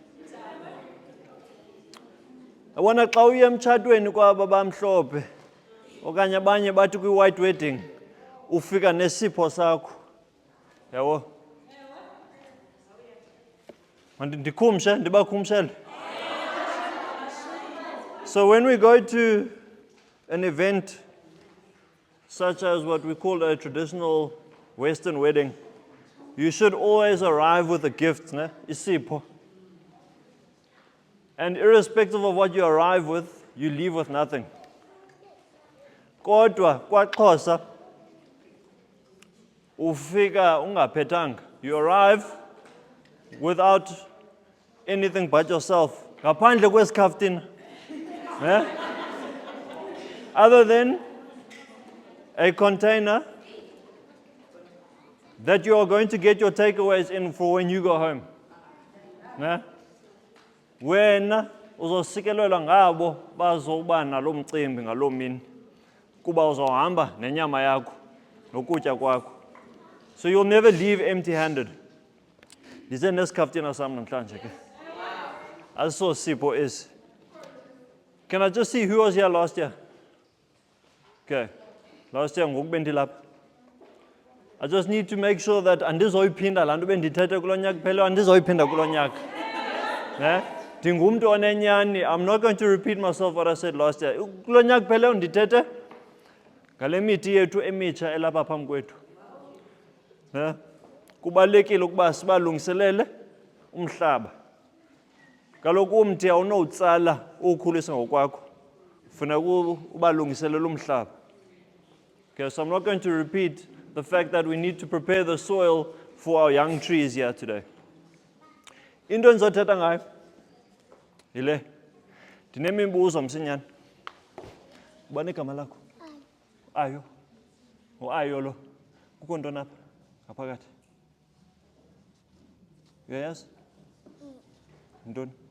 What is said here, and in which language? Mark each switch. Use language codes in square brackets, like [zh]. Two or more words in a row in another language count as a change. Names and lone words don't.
[xh] Yabona xa uye emtshatweni kwaba bamhlophe okanye abanye bathi kwi- [en] white wedding [xh] ufika nesipho sakho. Yabo? Ndikhumshe ndibakhumshele. [en] So when we go to an event such as what we call a traditional Western wedding, you should always arrive with a gift, ne? [xh] Isipho. [en] And irrespective of what you arrive with, you leave with nothing. [xh] Kodwa kwaXhosa ufika ungaphethanga. [en] You arrive without anything but yourself. [xh] Ngaphandle kwesikhafuthina. Eh? [en] Other than a container that you are going to get your takeaways in for when you go home. [xh] Ne? Wena uzosikelelwa ngabo bazoba nalo mcimbi ngaloo mini kuba uzohamba nenyama yakho nokutya kwakho. [en] So you'll never leave empty-handed. [xh] Ndize nesikhafuthina sam namhlanje ke. Asiso sipho esi. [en] Can I just see who was here last year? Okay. Last year [xh] ngoku bendilapha. [en] I just need to make sure that [xh] andizoyiphinda laa nto bendithethe kulo nyaka phela andizoyiphinda kulo nyaka. Ne? Ndingumntu onenyani. [en] I'm not going to repeat myself what I said last year. [xh] Kulo nyaka phela ndithethe ngale mithi yethu emitsha elapha phambi kwethu. Ne? Kubalulekile ukuba sibalungiselele umhlaba. Kaloku umthi awunowutsala uwukhulise ngokwakho. Funeka ubalungiselele umhlaba. [en] Okay, so I'm not going to repeat the fact that we need to prepare the soil for our young trees here today. [xh] Into endizothetha ngayo yile. Ndinemimbuzo msinyane. Ubani igama lakho? Ayo. Ayo lo. Kukho ntoni apha? Ngaphakathi. Uyayazi? Ntoni?